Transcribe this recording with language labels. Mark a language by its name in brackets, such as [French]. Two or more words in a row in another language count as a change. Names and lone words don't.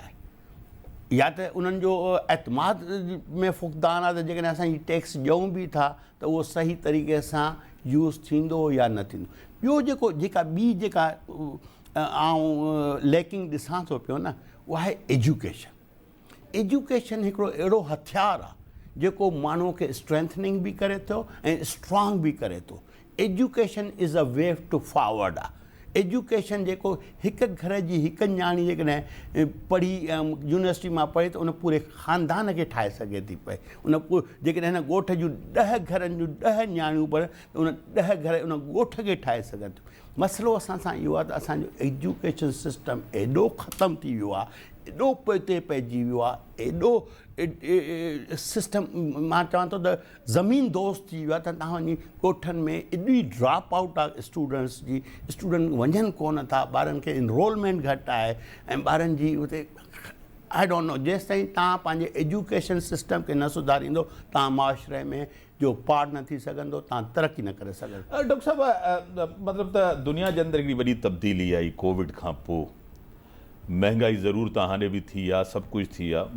[Sindhi] चाहे या त उन्हनि जो एतमाद में फ़ुक़दान आहे त जेकॾहिं असां हीअ टैक्स ॾियूं बि था त उहो सही तरीक़े सां यूज़ थींदो या न थींदो। ॿियो जेका आउं लैकिंग ॾिसां थो पियो न, उहा आहे एजुकेशन। एजुकेशन हिकिड़ो अहिड़ो हथियार आहे जेको माण्हूअ खे स्ट्रेंथनिंग बि करे थो ऐं स्ट्रॉन्ग बि करे थो। [English] Education is a way to forward आहे। [Sindhi] एजुकेशन जेको हिकु घर जी हिकु न्याणी जेकॾहिं पढ़ी यूनिवर्सिटी मां पढ़े त उन पूरे ख़ानदान खे ठाहे सघे थी पई। जेकॾहिं हिन ॻोठ जूं 10 घरनि जूं 10 न्याणियूं पढ़नि त उन 10 घर उन ॻोठ खे ठाहे सघनि थियूं। मसइलो असां सां इहो आहे त असांजो [English] education system [Sindhi] एॾो ख़तमु थी वियो आहे, एॾो पोइते पइजी वियो आहे, एॾो सिस्टम मां चवां थो त ज़मीन दोस्त थी वियो आहे त तव्हां वञी ॻोठनि में एॾी [English] drop out [Sindhi] आहे स्टूडेंट्स जी। स्टूडेंट वञनि कोन था, ॿारनि खे इनरोलमेंट घटि आहे ऐं ॿारनि जी उते [English] I don't know [Sindhi] जेसि ताईं तव्हां पंहिंजे [English] education system [Sindhi] खे न सुधारींदो तव्हां मुआशरे में जो पार्ट न थी सघंदो, तव्हां तरक़ी न करे सघंदो। डॉक्टर साहब मतिलबु त दुनिया जे अंदरि हिकिड़ी वॾी तब्दीली आई कोविड खां पोइ। महांगाई ज़रूर त हाणे बि थी आहे, सभु कुझु थी आहे।